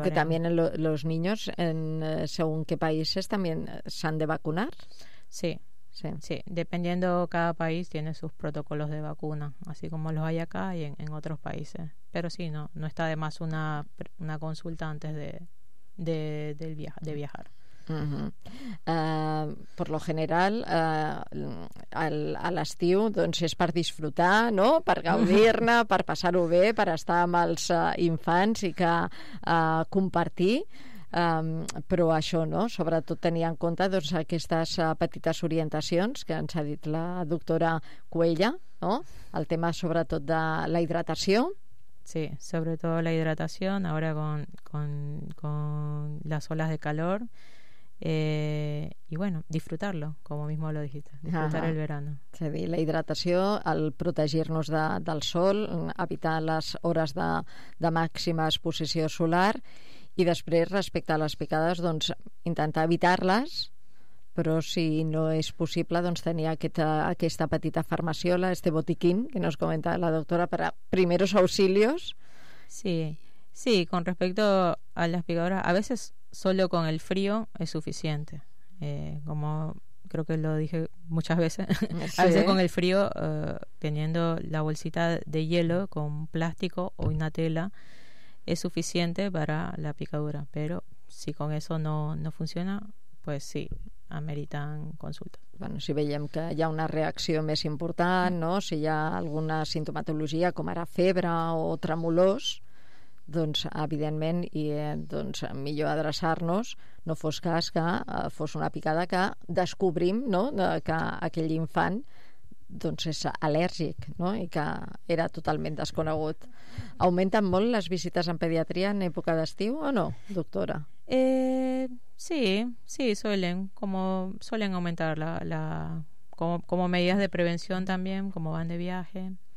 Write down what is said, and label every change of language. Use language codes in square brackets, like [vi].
[es] Porque también los niños, según qué países, también se han de vacunar. Sí. Sí, dependiendo, cada país tiene sus protocolos de vacuna, así como los hay acá y en otros países. Pero sí, no está de más una consulta antes de viajar. Por lo general, [ca] a l'estiu, doncs, és per disfrutar, no?, per gaudir-ne, per passar-ho bé, per estar amb els infants i que compartir. Però això, no?, sobretot tenir en compte, doncs, aquestes petites orientacions que ens ha dit la doctora Cuella, no?, el tema sobretot de la hidratació. Sí, sobretot la hidratació ara con les oles de calor. [es] Y bueno, disfrutarlo, como mismo lo dijiste, disfrutar el verano. [ca] És a dir, la hidratació, el protegir-nos del sol, evitar les hores de màxima exposició solar, i després, respecte a les picades, doncs, intentar evitar-les, però si no és possible, doncs, tenir aquesta petita farmaciola, [es] este botiquín que nos comenta la doctora, [ca] per a [es] primeros auxilios. Sí, con respecto a las picadoras, a veces solo con el frío es suficiente. Como creo que lo dije muchas veces, sí. A veces con el frío, teniendo la bolsita de hielo con plástico o una tela, es suficiente para la picadura. Pero si con eso no funciona, pues sí, ameritan consultas. [ca] Bueno, si veiem que hi ha una reacció més important, no?, si hi ha alguna sintomatologia com ara febre o tremolors, doncs, evidentment, i doncs, millor adreçar-nos, no fos cas que fos una picada que descobrim, no?, que aquell infant, doncs, és al·lèrgic, no?, i que era totalment desconegut. Augmenten molt les visites en pediatria en època d'estiu o no, doctora? [es] Sí, suelen, como suelen aumentar como medidas de prevención también, como van de viaje.